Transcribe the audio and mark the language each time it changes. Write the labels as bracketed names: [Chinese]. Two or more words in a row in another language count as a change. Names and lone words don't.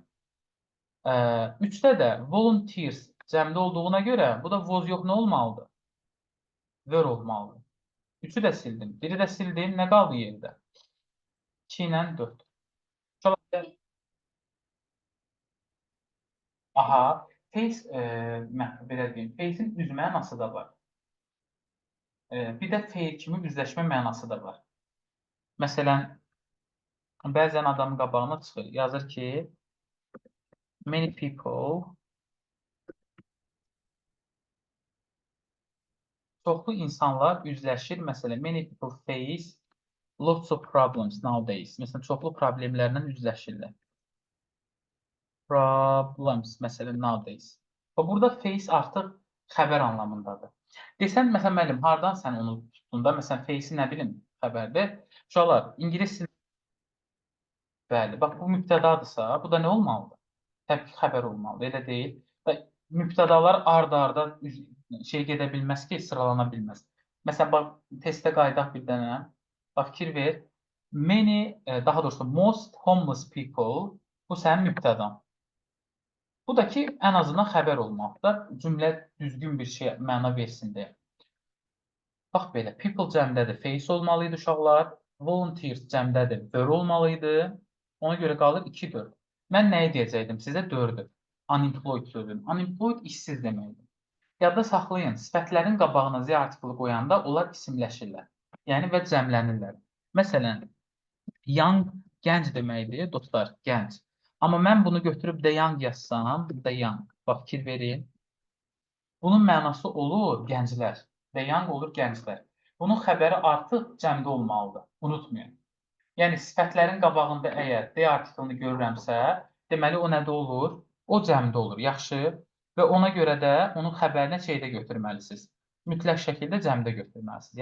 [Azerbaijani] 3-də də volunteers cəmdə olduğuna görə, bu da was yox, nə olmalıdır? Were olmalıdır. 3-ü də sildim. 1-i də sildim. Nə qaldı yerdə? 2 ilə 4. Aha, face, belə deyim, face-in üz mənası da var. Bir də fail kimi üzləşmə mənası da var. Məsələn, bəzən adamın qabağına çıxır. Yazır ki, [English] many people, [Azerbaijani] çoxlu insanlar üzləşir. Məsələn, [English] many people face lots of problems nowadays. [Azerbaijani] Məsələn, çoxlu problemlərlə üzləşirlər. Problems, məsələn, nowadays. Burada face artıq xəbər anlamındadır. Desən, məsələn, müəllim, hardan sən onu tutdun da? Məsələn, face-i nə bilim xəbərdir. Uşaqlar, ingilis bəli, bax, bu mübtədadırsa, bu da nə olmalıdır? Təbii ki, xəbər olmalıdır, elə deyil. Mübtədalar ard-arda şey gedə bilməz ki, sıralana bilməz. Məsələn, bax, testdə qaydaq bir dənə, bax, fikir ver. Many, daha doğrusu, [English] most homeless people, [Azerbaijani] bu sənin mübtədan. Bu da ki, ən azından xəbər olmalıdır. Cümlə düzgün bir şey məna versin deyə. Bax belə, people cəmdədir, face olmalı idi uşaqlar. Volunteers cəmdədir, were olmalı idi. Ona görə qalır 2, 4. Mən nəyi deyəcəkdim sizə? 4-ü. Unemployed sözüm. Unemployed işsiz deməkdir. Yadda saxlayın, sifətlərin qabağına Z artiklı qoyanda onlar isimləşirlər. Yəni və cəmlənirlər. Məsələn, young gənc deməkdir, dostlar, gənc. Amma mən bunu götürüb [English] the young [Azerbaijani] yazsam, [English] the young. [Azerbaijani] Bax, fikir verin. Bunun mənası olur gənclər. [English] The young [Azerbaijani] olur gənclər. Bunun xəbəri artıq cəmdə olmalıdır. Unutmayın. Yəni, sifətlərin qabağında əgər D artiklını görürəmsə, deməli o nədə olur? O cəmdə olur. Yaxşı. Və ona görə də onun xəbərini şeydə götürməlisiniz. Mütləq şəkildə cəmdə götürməlisiniz.